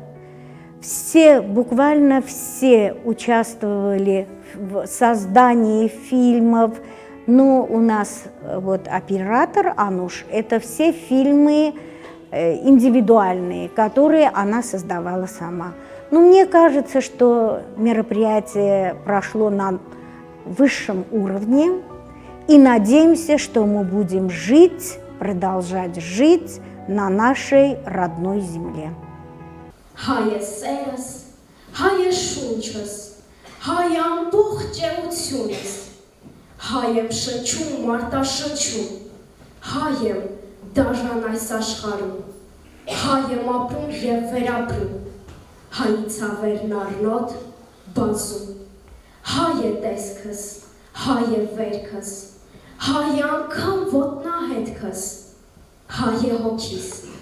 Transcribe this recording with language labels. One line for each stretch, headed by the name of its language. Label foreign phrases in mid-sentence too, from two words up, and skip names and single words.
Russian: Все, буквально все участвовали в создании фильмов, но у нас вот оператор Ануш, это все фильмы индивидуальные, которые она создавала сама. Но мне кажется, что мероприятие прошло на высшем уровне, и надеемся, что мы будем жить, продолжать жить на нашей родной земле.
Armenian: Հայ սերս, հայ շունչս, հայ ամբողջ ջերությունս, հայ եմ շնչում, մարտաշնչում, հայ եմ դաժան այս աշխարհում, հայ եմ ապրում և վերապրում, հայի ցավերն առնոտ բազում, հայ է տեսքս, հայ է վերքս, հայ անգամ ոտնահետքս, հայ է հոգիս,